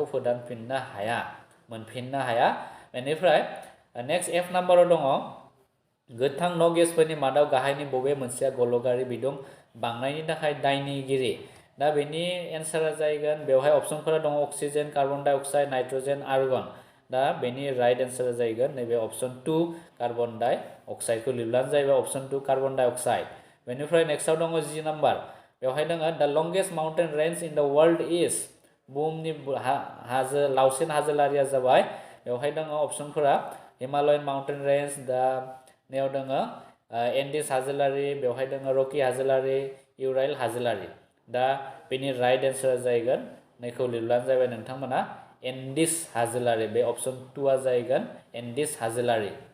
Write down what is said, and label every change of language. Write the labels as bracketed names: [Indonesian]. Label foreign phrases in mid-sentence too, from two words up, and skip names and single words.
[Bodo] फोदानफिननो हाया मोनफिननो हाया बेनिफ्राय नेक्स्ट एफ नाम्बाराव दङ गोथां न' गेसफोरनि मादाव गाहायनि बबे मोनसेया गल'गारि बिदुं बांनायनि थाखाय दायनिगिरि दा बेनि एन्सारा जाहैगोन बेवहाय अप्शनफोरा दङ [English] oxygen carbon dioxide nitrogen argon [Bodo] दा बेनि [English] right answer [Bodo] जाहैगोन नैबे अप्शन 2 [English] carbon dioxide [Bodo] लिरब्लानो जाहैबाय [English] option 2 carbon dioxide [Bodo] बेनिफ्राय नेक्स्टआव दङ जि नाम्बार बेवहाय दङ [English] the longest mountain range in the world is [Bodo] बुहुमनि लावसिन हाजोलारिया जाबाय बेवहाय दङ अप्शनफोरा [English] Himalayan mountain range [Bodo] दा नैयाव दङ एन्डिस हाजोलारि बेवहाय दङ रकि हाजोलारि इउराइल हाजोलारि दा बेनि [English] right answer [Bodo] जाहैगोन नैखौ लिरब्लानो जाबाय नोंथांमोना एन्डिस हाजोलारि बे अप्शन 2 आ जाहैगोन एन्डिस हाजोलारि